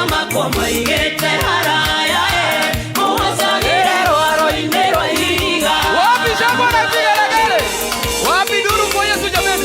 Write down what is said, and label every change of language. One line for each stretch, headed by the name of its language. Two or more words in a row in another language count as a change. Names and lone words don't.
Kikuyu: makwa maigĩte haraya mũhacagĩre rwaro-inĩ rwa ihiga.
Swahili: Wapi shangwe na vigelegele? Wapi duru kwa Yesu jameni?